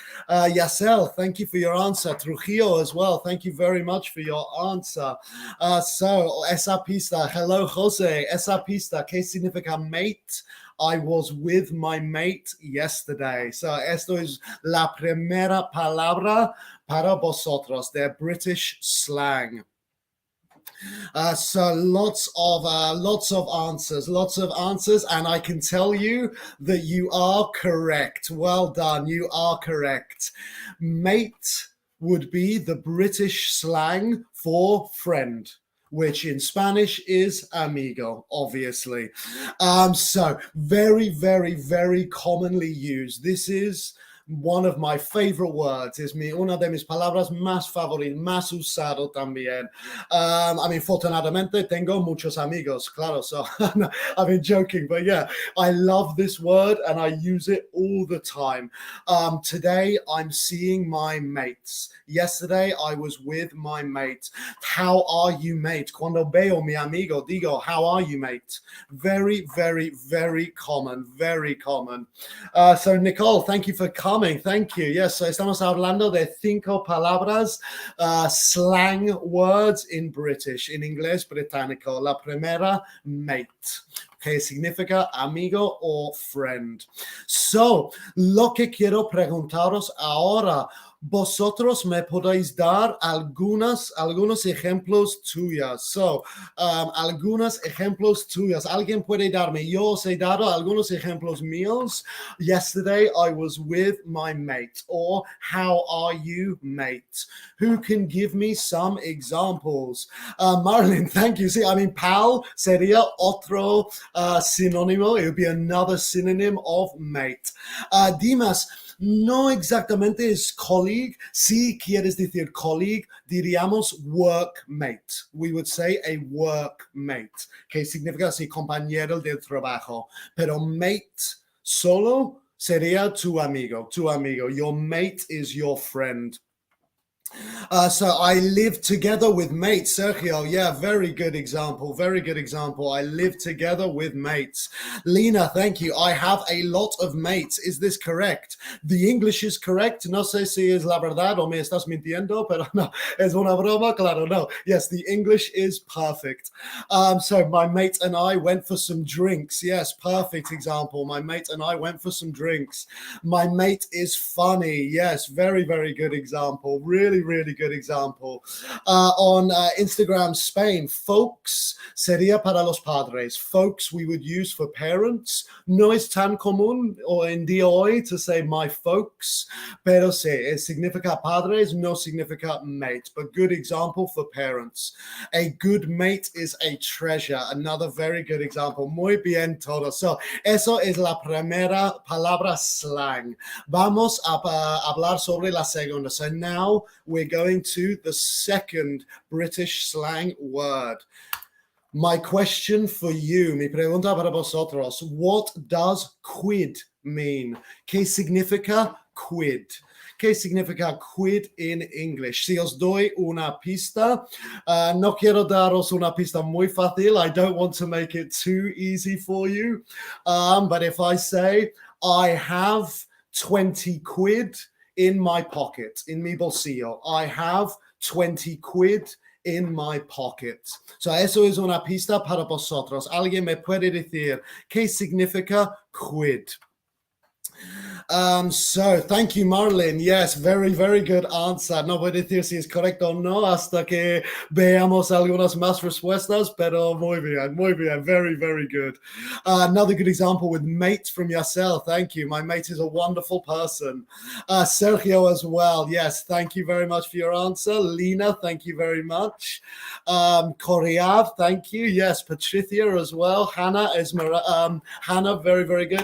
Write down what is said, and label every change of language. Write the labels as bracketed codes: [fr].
[en] Yasel, thank you for your answer. Trujillo as well. Thank you very much for your answer. [es] Esa pista. [en] Hello, Jose. [es] Esa pista. ¿Qué significa mate? [en] I was with my mate yesterday. [es] So esto es la primera palabra para vosotros, de British slang. [en] So lots of answers, and I can tell you that you are correct. Well done, you are correct. Mate would be the British slang for friend, which in Spanish is amigo, obviously. So very, very, very commonly used. This is one of my favorite words. [es] Es una de mis palabras más favoritas, más usado también. Afortunadamente tengo muchos amigos, claro, [en] so I've been joking, but yeah, I love this word and I use it all the time. Today, I'm seeing my mates. Yesterday, I was with my mate. How are you, mate? [es] Cuando veo mi amigo, digo, [en] how are you, mate? Very, very, very common, very common. So Nicole, thank you for coming. Thank you. [es] Yes, so estamos hablando de 5 palabras, [en] slang words in British, [es] in inglés británico. La primera, mate, que significa amigo o friend. So, lo que quiero preguntaros ahora, vosotros me podéis dar algunos ejemplos tuyos. So, algunos ejemplos tuyos. ¿Alguien puede darme? Yo os he dado algunos ejemplos míos. [en] Yesterday, I was with my mate. Or, how are you, mate? Who can give me some examples? Marilyn, thank you. [es] See, pal sería otro sinónimo. [en] It would be another synonym of mate. [es] Dimas, no exactamente es colleague. Si quieres decir colleague, diríamos workmate. [en] We would say a workmate, [es] que significa así compañero del trabajo. Pero mate solo sería tu amigo. [en] Your mate is your friend. So I live together with mates, Sergio. Yeah, very good example. I live together with mates. Lina, thank you. I have a lot of mates. Is this correct? The English is correct. [es] No sé si es la verdad o me estás mintiendo, pero no, es una broma, claro, no. [en] Yes, the English is perfect. So my mate and I went for some drinks. Yes, perfect example. My mate and I went for some drinks. My mate is funny. Yes, very, very good example. Really good example. [es] On Instagram Spain, folks sería para los padres. [en] Folks we would use for parents. [es] No es tan común o en día hoy [en] to say my folks, [es] pero sí, significa padres, no significa mate, [en] but good example for parents. A good mate is a treasure. Another very good example. [es] Muy bien todo. So, eso es la primera palabra slang. Vamos a hablar sobre la segunda. [en] So now we're going to the second British slang word. My question for you, [es] mi pregunta para vosotros, [en] what does quid mean? [es] ¿Qué significa quid? ¿Qué significa quid [en] in English? [es] Si os doy una pista, no quiero daros una pista muy fácil. [en] I don't want to make it too easy for you. But if I say, I have 20 quid in my pocket, in [es] mi bolsillo. [en] I have 20 quid in my pocket. [es] So eso es una pista para vosotros. ¿Alguien me puede decir qué significa quid? [en] So thank you, Marlon. Yes, very, very good answer. [es] No voy a decir si es correcto o no hasta que veamos algunas más respuestas, pero muy bien, muy bien. [en] Very, very good. Another good example with mate from yourself. Thank you. My mate is a wonderful person. Sergio as well. Yes, thank you very much for your answer. Lena, thank you very much. Koreav, thank you. Yes, Patricia as well. Hannah, Hannah, very, very good.